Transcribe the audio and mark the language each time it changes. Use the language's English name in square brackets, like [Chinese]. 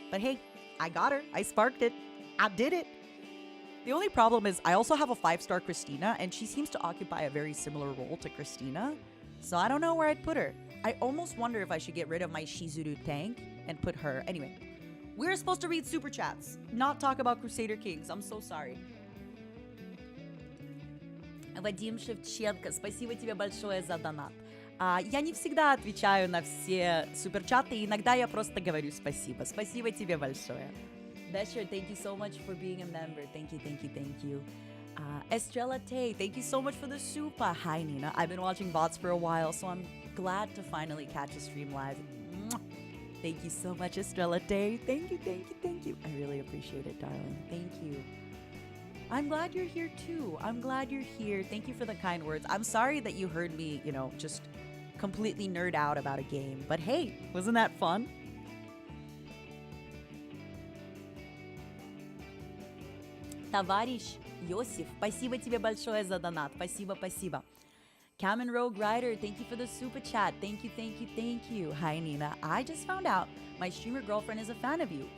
[English] But hey, I got her. I sparked it. I did it. The only problem is I also have a 5-star Christina, and she seems to occupy a very similar role to Christina. So I don't know where I'd put her. I almost wonder if I should get rid of my Shizuru tank and put her. Anyway, we're supposed to read Super Chats, not talk about Crusader Kings. I'm so sorry. [Russian] Вадим Шевченко, спасибо тебе большое за донат. Я не всегда отвечаю на все суперчаты, иногда я просто говорю спасибо. Спасибо тебе большое. [English] Besher, thank you so much for being a member. Thank you, thank you, thank you. Estrella Tay, thank you so much for the super. Hi, Nina. I've been watching VODs for a while, so I'm glad to finally catch a stream live. Thank you so much, Estrella Tay. Thank you, thank you, thank you. I really appreciate it, darling. Thank you. I'm glad you're here, too. I'm glad you're here. Thank you for the kind words. I'm sorry that you heard me, just completely nerd out about a game. But hey, wasn't that fun? [Russian] Товарищ Йосиф, спасибо тебе большое за донат. Спасибо, спасибо. [English] Kamen Rogue Rider, thank you for the super chat. Thank you, thank you, thank you. Hi, Nina. I just found out my streamer girlfriend is a fan of you.